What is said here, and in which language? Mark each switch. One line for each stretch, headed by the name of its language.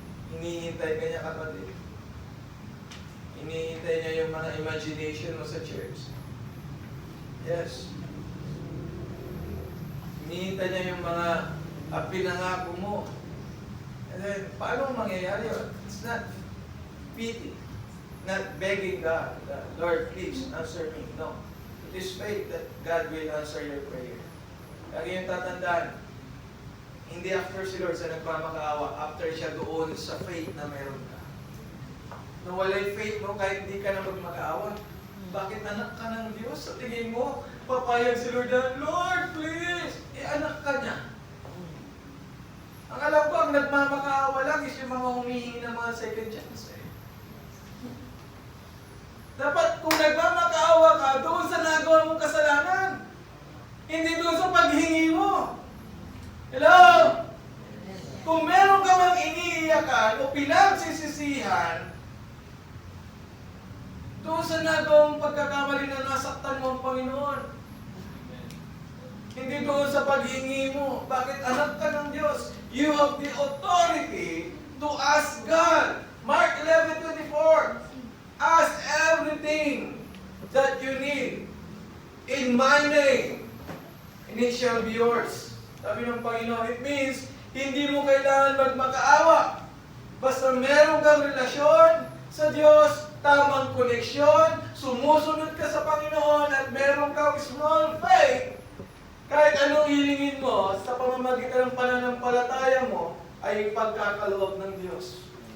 Filipino: Hinihintay ka niya, kapatid. Hinihintay niya yung mga imagination mo sa church. Yes. Hinihintay niya yung mga pinangako mo.
English: And then,
Filipino: paano mangyayari yun?
English: It's not pity. Not begging God, Lord, please, answer me. No. It is faith that God will answer your prayer.
Filipino: Lagi yung tatandaan, hindi after si Lord sa nagmamakaawa, after siya doon sa faith na meron ka. Nung wala yung faith mo, kahit hindi ka na magmakaawa, bakit anak ka ng Diyos? Sa tingin mo, papayag si Lord na, Lord, please, anak ka niya. Ang alam ko, ang nagmamakaawa lang is yung mga humihingi ng mga second chance. Dapat kung nagmamakaawa ka, doon sa nagawa mong kasalanan. Hindi doon sa paghingi mo. Kung meron ka mang iniiyakan o pinagsisisihan, doon sa nagawang pagkakamali na nasaktan mo ang Panginoon. Hindi doon sa paghingi mo. Bakit anak ka ng Diyos?
English: You have the authority to ask God. Mark 11:24. Ask everything that you need in my name, and it shall be yours.
Filipino: Sabi ng Panginoon,
English: it means,
Filipino: hindi mo kailangan magmakaawa. Basta meron kang relasyon sa Diyos, tamang koneksyon, sumusunod ka sa Panginoon, at meron kang small faith, kahit anong hilingin mo sa pamamagitan ng pananampalataya mo, ay pagkakaloob ng Diyos.